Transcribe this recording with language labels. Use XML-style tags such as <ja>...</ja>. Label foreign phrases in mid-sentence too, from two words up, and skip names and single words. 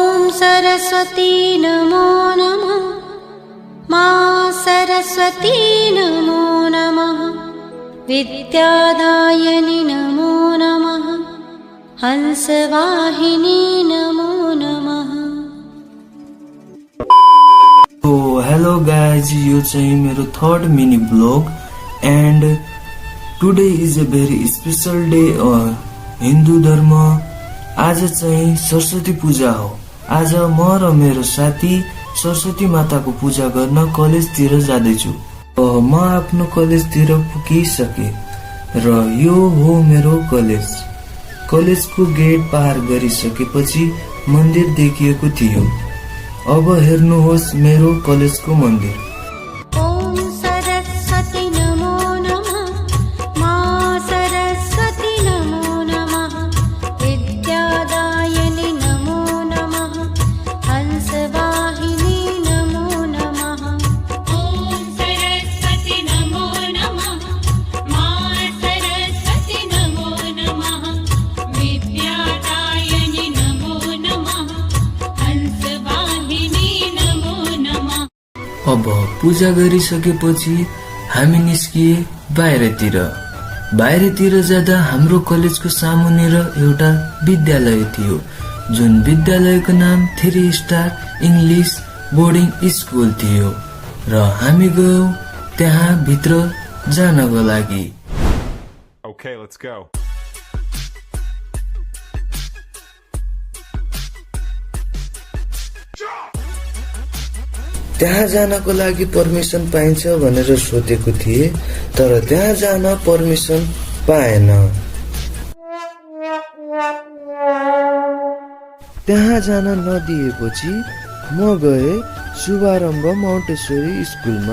<sa>सरस्वती नमो नमः। मा सरस्वती नमो नमः। विद्यादायिनी नमो नमः। हंसवाहिनी नमो नमः।</sa> <en>so hello guys,</en> <ne>यो चाहिँ मेरो</ne> <en>third mini vlog and today is a very special day</en> <ne>हिन्दू धर्म। आज चाहिँ सरस्वती पूजा हो। आज म र मेरो साथी सरस्वती माताको पूजा गर्न कलेजतिर जाँदैछु। म आफ्नो कलेजतिर पुगिसके र यो हो मेरो कलेज। कलेजको गेट पार गरिसकेपछि मन्दिर देखिएको थियो। अब हेर्नुहोस् मेरो कलेजको मन्दिर।</ne> <sa>ओम सरस्वती नमो नमः। मा सरस्वती नमो नमः। विद्यादायिनी नमो नमः। हंसवाहिनी नमो नमः। ओम सरस्वती नमो नमः। मा सरस्वती नमो नमः। विद्यादायिनी नमो नमः। हंसवाहिनी नमो नमः।</sa> <ne>अब पूजा गरिसकेपछि हामी निस्किए बाहिरतिर जाँदा हाम्रो कलेजको सामुनेर एउटा विद्यालय थियो, जुन विद्यालयको नाम 3 स्टार इङ्ग्लिस बोर्डिङ स्कुल थियो र हामी गयौं त्यहाँ भित्र जानको लागि।</ne> <en>Okay, let's go.</en> <ne>त्यहाँ जानको लागि पर्मिसन पाइन्छ भनेर सोधेको थिए, तर त्यहाँ जान पर्मिसन पाएन। त्यहाँ जान नदिएपछि म गए शुभारम्भ माउन्टेश्वरी स्कुलमा।</ne>